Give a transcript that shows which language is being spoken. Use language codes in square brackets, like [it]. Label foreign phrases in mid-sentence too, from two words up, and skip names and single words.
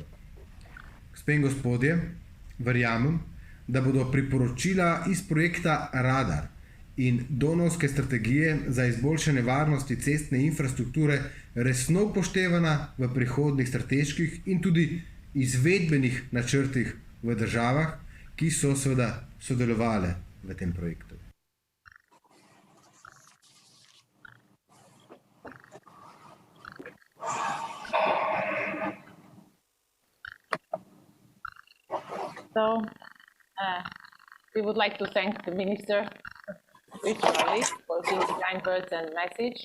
[sl] Gospe in gospodje, verjamem, da bodo priporočila iz projekta Radar in Donavske strategije za izboljšanje varnosti cestne infrastrukture resno upoštevana v prihodnjih strateških in tudi izvedbenih načrtih v državah, ki so seveda sodelovale v tem projektu. [en] So, we would like to thank the Minister for his kind words and message.